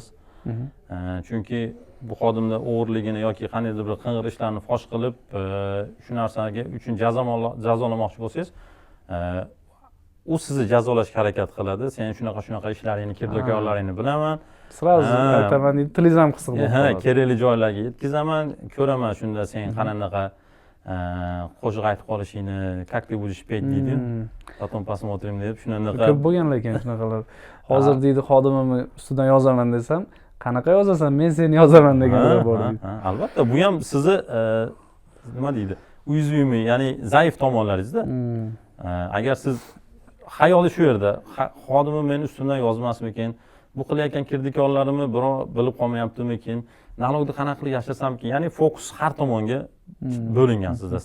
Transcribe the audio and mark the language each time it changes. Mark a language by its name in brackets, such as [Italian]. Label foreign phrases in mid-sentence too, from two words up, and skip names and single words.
[Uzbek] Chunki bu xodimda o'g'irligini yoki qandaydir bir qing'ir ishlarni fosh qilib, shu narsaga uchun jazolamoqchi bo'lsangiz, u sizni jazolashga harakat qiladi. Sen shunaqa ishlaringni, kirdokorlaringni bilaman. Sразу aytaman deydi, tilingiz ham qisiq bo'lib qoladi. Kerakli joylarga yetkazaman, ko'raman shunda sen qanaqa qo'shiq aytib qolishingni, [Russian] как ты будешь pеть deydi. Потом посмотрим deb shunaqa. [Uzbek] Ko'p bo'lgan lekin shunaqalar. Hozir deydi xodimimni ustidan yozaman desam, qanaqa yozasan, men seni yozaman deganlar bor deydi. Albatta, bu ham sizni nima deydi? Uzyumi, ya'ni zaif tomonlaringizda. Agar siz xayoli shu yerda, xodimim meni ustimdan yozmasmikin, bu qilayotgan kirdikorlarimni birov bilib qolmayaptimikin, nalogni qanaqa qilib yashasamkin, ya'ni fokus har tomonga bo'lingan sizda.